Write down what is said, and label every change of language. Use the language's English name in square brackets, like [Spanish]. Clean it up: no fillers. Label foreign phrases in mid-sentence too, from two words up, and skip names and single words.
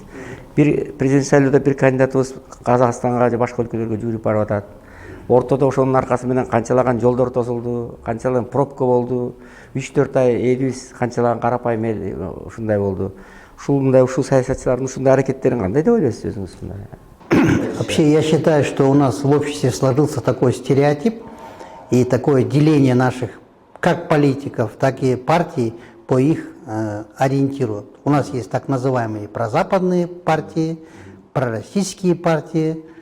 [Kyrgyz] Бир президент шайлоодо бир кандидатыбыз Казакстанга же башка өлкөлөргө жүрүп барып атат. Ортодо ошонун аркасы менен канчалаган жолдор тосулду, канчалаган пробка болду, 3-4 ай элибиз канчалаган карапайым эл ушундай болду. Ушул саясатчылардын ушундай аракеттерин кандай деп ойлойсуз өзүңүз? [Russian] Вообще, я считаю, что у нас в обществе сложился такой стереотип и такое деление наших как политиков, так и партий по их ориентиру. У нас есть так называемые прозападные партии, пророссийские партии.